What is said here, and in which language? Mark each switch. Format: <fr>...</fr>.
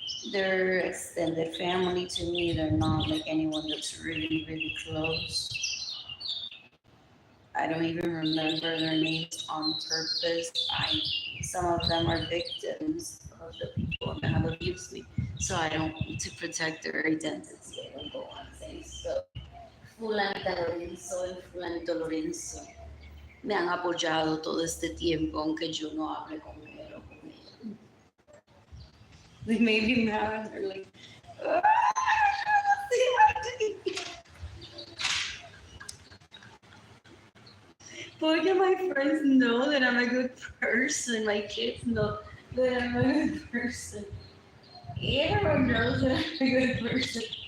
<en>They're extended family to me. They're not like anyone that's really, really close. I don't even remember their names on purpose. Some of them are victims of the people that have abused me. So I don't need to protect their identity. I don't go on saying so.</en> <es>Fulanita Lorenzo y Fulanito Lorenzo me han apoyado todo este tiempo, aunque yo no hable con él o con ella.</es> <en>They made me mad. They're like, "Ah, see what I did."</en> <es>Porque</es> <en>my friends know that I'm a good person. My kids know that I'm a good person. Everyone knows that I'm a good person.</en>